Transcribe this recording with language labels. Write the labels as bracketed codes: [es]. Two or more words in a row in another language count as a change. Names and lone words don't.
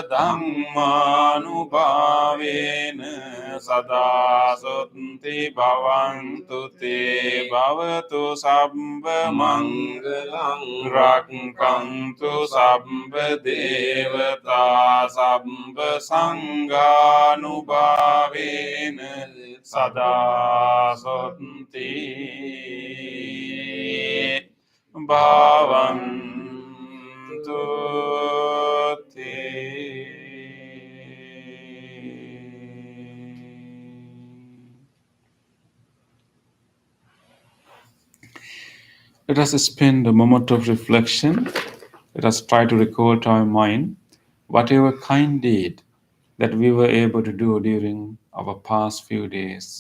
[pi] ධම්මානුභාවේන සදා සොත්ති භවන්තු තේ භවතු සම්බ මංගලං රක්ඛන්තු සම්බ දේවතා සම්බ සංඝානුභාවේන සදා සොත්ති භවන්තු තේ. [en] Let us spend a moment of reflection. Let us try to recall to our mind whatever kind deed that we were able to do during our past few days.